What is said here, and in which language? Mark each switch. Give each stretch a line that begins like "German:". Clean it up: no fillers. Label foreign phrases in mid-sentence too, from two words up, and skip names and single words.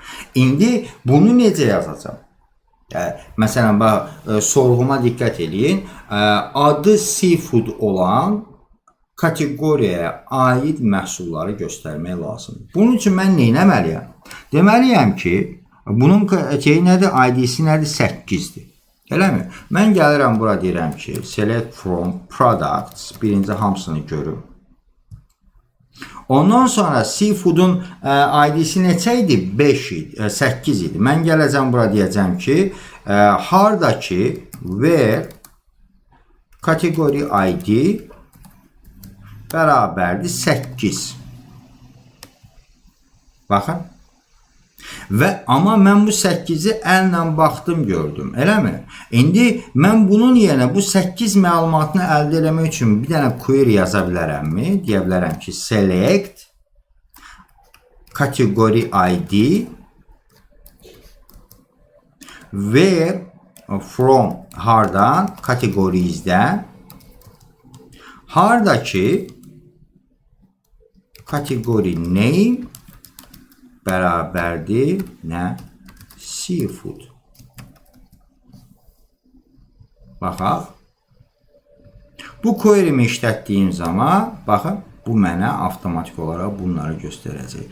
Azerbaijani: İndi bunu necə yazacağım? Məsələn, sorğuma diqqət edin. Adı seafood olan kateqoriyaya aid məhsulları göstərmək lazımdır. Bunun üçün mən nə etməliyəm? Deməliyəm ki, bunun şeyi nədir?
English: ID-si
Azerbaijani: nədir? 8-dir. Eləmi? Mən gəlirəm bura deyirəm ki,
English: select from products,
Azerbaijani: birinci hamısını görüm. Ondan sonra seafood'un ID-si neçə idi? 5 idi, 8 idi. Mən gələcəm bura deyəcəm ki, hardakı
English: where category ID
Azerbaijani: bərabərdir 8. Baxın. Və amma mən bu 8-i əllə baxdım, gördüm. Eləmi? İndi mən bunun yerine bu 8 məlumatını əldə etmək üçün bir dənə query yaza bilərəmmi? Deyə bilərəm ki,
English: select category ID where from
Azerbaijani: hardan categories'dən hardakı
English: category name
Azerbaijani: bərabərdir nə? Seafood. Baxaq. Bu query'mi işlətdiyim zaman, baxın, bu mənə avtomatik olaraq bunları göstərəcək.